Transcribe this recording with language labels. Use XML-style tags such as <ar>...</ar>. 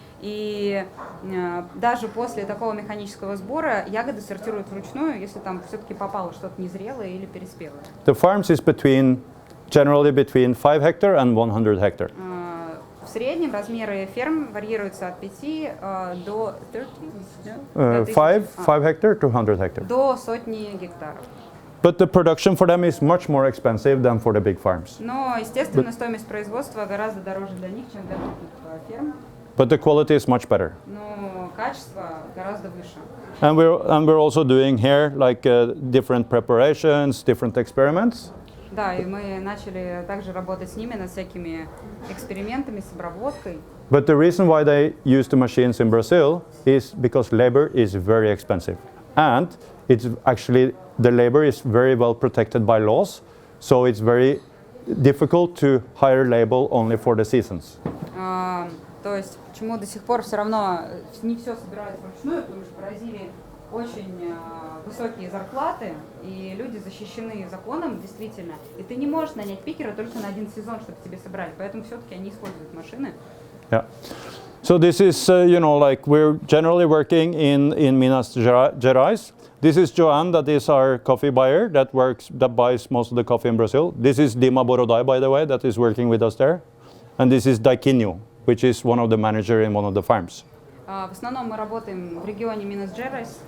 <ru>И даже после такого механического сбора ягоды сортируют вручную, если там все-таки попало что-то незрелое или переспелое.</ru> <en>The farms is generally between 5 hectare and 100 hectare.</en> <ru>В среднем размеры ферм варьируются от 5 до</ru> <en>5 hectare to 100 hectare.</en> <ru>До сотни гектаров.</ru> <en>But the production for them is much more expensive than for the big farms.</en> <ru>Но, естественно, стоимость производства гораздо дороже для них, чем для крупных ферм.</ru> <en>But the quality is much better.</en> <ru>Но качество гораздо выше.</ru> <en>And we're also doing here like different preparations, different experiments.</en> <ru>Да, и мы начали также работать с ними над всякими экспериментами с обработкой.</ru> <en>But the reason why they use the machines in Brazil is because labor is very expensive. And it's actually, the labor is very well protected by laws, so it's very difficult to hire labor only for the seasons.</en> <ru>То есть, почему до сих пор все равно не все собирают вручную, потому что в Бразилии очень высокие зарплаты, и люди защищены законом, действительно. И ты не можешь нанять пикера только на один сезон, чтобы тебе собрали. Поэтому все-таки они используют машины.</ru> <en>Yeah. So this is, you know, like we're generally working in Minas Gerais. This is Joanne, that is our coffee buyer that buys most of the coffee in Brazil. This is Dima Borodai, by the way, that is working with us there. And this is Daikinho, which is one of the managers in one of the farms.</en> <ru>В основном мы работаем в регионе Минас-Джерайс.</ru>